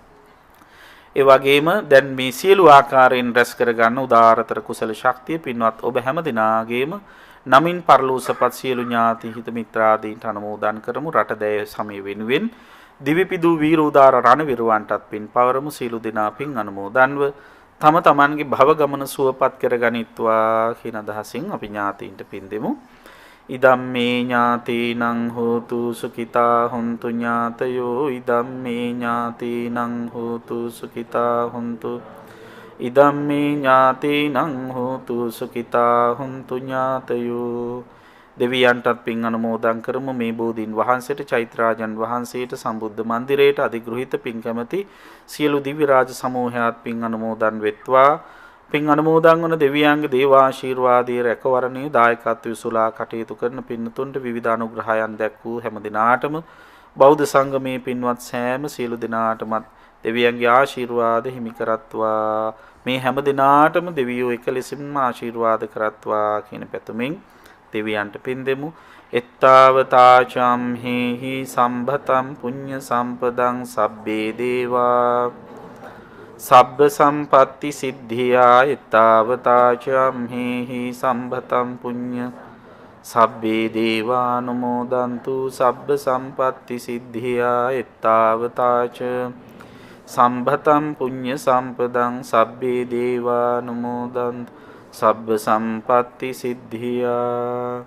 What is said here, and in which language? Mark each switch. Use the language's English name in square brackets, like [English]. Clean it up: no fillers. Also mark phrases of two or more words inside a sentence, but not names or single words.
[Sinhala] ඒ වගේම දැන් මේ සියලු ආකාරයෙන් රැස් කර ගන්න උදාාරතර කුසල ශක්තිය පින්වත් ඔබ හැම දිනාගේම නමින් පරලෝසපත් සියලු ඥාති හිත මිත්‍රාදීන්ට අනුමෝදන් කරමු. රටදැය සමය වෙනුවෙන් දිවිපිදු වීර උදාර රණවිරුවන්ටත් පින් පවරමු. සියලු දෙනා පින් අනුමෝදන්ව තම තමන්ගේ භව ගමන සුවපත් කරගනිත්වා කියන අදහසින් අපි ඥාතීන්ට පින් දෙමු. [Pali] ඉදම්මේ ඥාතීනං හෝතු සුඛිතා හොන්තු ඥාතයෝ ඉදම්මේ ඥාතීනං හෝතු සුඛිතා හොන්තු ඉදම්මේ ඥාතීනං හෝතු සුඛිතා හොන්තු ඥාතයෝ. [Sinhala] දෙවියන්ටත් පින් අනුමෝදන් කරමු. මේ බෝධීන් වහන්සේට, චෛත්‍යරාජන් වහන්සේට, සම්බුද්ධ මන්දිරයට අධිග්‍රහිත පින් කැමැති සියලු දිව්‍ය රාජ සමූහයාත් පින් අනුමෝදන් වෙත්වා. පින් අනුමෝදන් වන දෙවියන්ගේ දේවාශීර්වාදයේ රැකවරණයේ දායකත්වය සුලා කටයුතු කරන පින්තුන්ට විවිධ අනුග්‍රහයන් දැක් වූ හැම දිනාටම බෞද්ධ සංගමේ පින්වත් සෑම සියලු දිනාටමත් දෙවියන්ගේ ආශිර්වාද හිමි කරත්වා. මේ හැම දිනාටම දෙවියෝ එක ලෙසින්ම ආශිර්වාද කරත්වා කියන පැතුමින් දෙවියන්ට පින් දෙමු. [Pali] එත්තාවතාචම් හේහි සම්භතම් පුඤ්ඤ සම්පදං සබ්බේ දේවා සබ්බ සම්පatti සිද්ධියා. එත්තාවතාචම් හේහි සම්භතම් පුඤ්ඤ සබ්බේ දේවානුමෝදන්තු සබ්බ සම්පatti සිද්ධියා. එත්තාවතාච සම්භතම් පුඤ්ඤ සම්පදං සබ්බේ දේවානුමෝදන්තු සබ්බ සම්පatti සිද්ධියා.